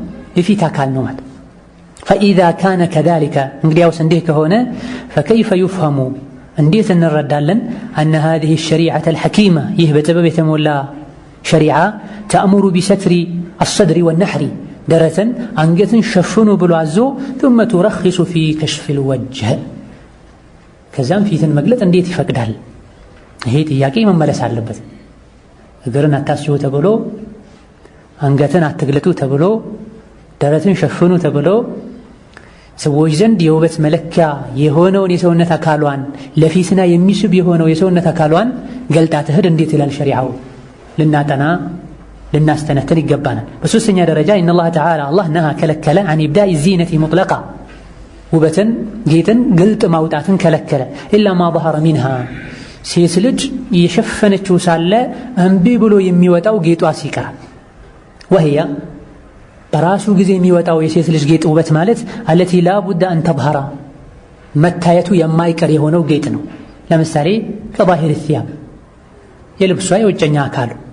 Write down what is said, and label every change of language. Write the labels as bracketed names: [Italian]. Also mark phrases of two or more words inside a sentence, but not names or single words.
[Amharic] የፊት አካል ነው ማለት። [Arabic] فإذا كان كذلك [Amharic] እንግዲያውስ እንዲህ ከሆነ [Arabic] فكيف يفهم [Amharic] እንዴት እንረዳለን? [Arabic] أن هذه الشريعة الحكيمة [Amharic] ይህ በጥበብ የተሞላ ሸሪዓ [Arabic] تأمر بستر الصدر والنحر [Amharic] ደረትን አንገትን ሸፍኑ ብሎ አዞ [Arabic] ثم ترخص في كشف الوجه [Amharic] ከዛም ፊትን መግለጥ እንዴት ይፈቅዳል? ይሄ ጥያቄ መመለስ አለበት። እግርን አታስዩ ተብሎ አንገትን አትግለጡ ተብሎ ደረትን ሸፍኑ ተብሎ ሰዎች ዘንድ የውበት መለኪያ የሆነውን የሰውነት አካሏን ለፊትና የሚስብ የሆነው የሰውነት አካሏን ገልጣ ትሄድ እንዴት ይላል ሸሪዓው? ልናጠና ልናስተነትን ይገባናል። በሶስተኛ ደረጃ [Arabic] إن الله تعالى [Amharic] አላህ ነሃ ከለከለ [Arabic] عن إبداء الزينة مطلقا [Amharic] ውበትን ጌጥን ግልጥ ማውጣትን ከለከለ። [Arabic] إلا ما ظهر منها [Amharic] ሴት ልጅ የሸፈነችው ሳለ እምቢ ብሎ የሚወጣው ጌጧ ሲቀር ወህያ በራሱ ጊዜ የሚወጣው የሴት ልጅ ጌጥ ውበት ማለት [Arabic] التي لا بد أن تظهر [Amharic] መታየቱ የማይቀር የሆነው ጌጥ ነው። ለምሳሌ ከባሂር ሲያም የልብሷ የውጨኛ አካሉ